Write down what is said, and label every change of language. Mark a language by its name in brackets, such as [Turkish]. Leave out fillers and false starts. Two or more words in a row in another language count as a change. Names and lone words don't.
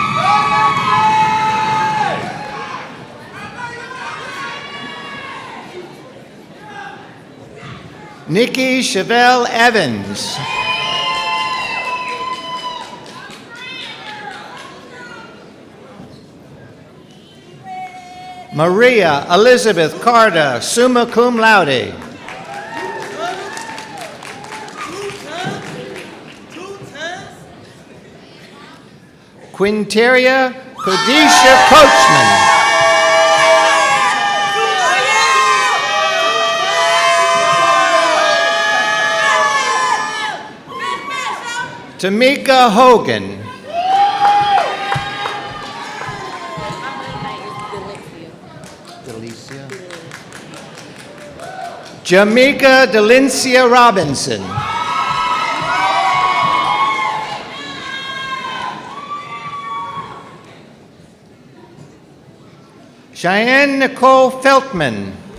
[English] Nikki Chevelle Evans. Maria Elizabeth Carter, [Latin] summa cum laude. [English] Quinteria Kodisha Coachman. Tamika Hogan. Jamaica Delincia Robinson. Cheyenne Nicole Feltman.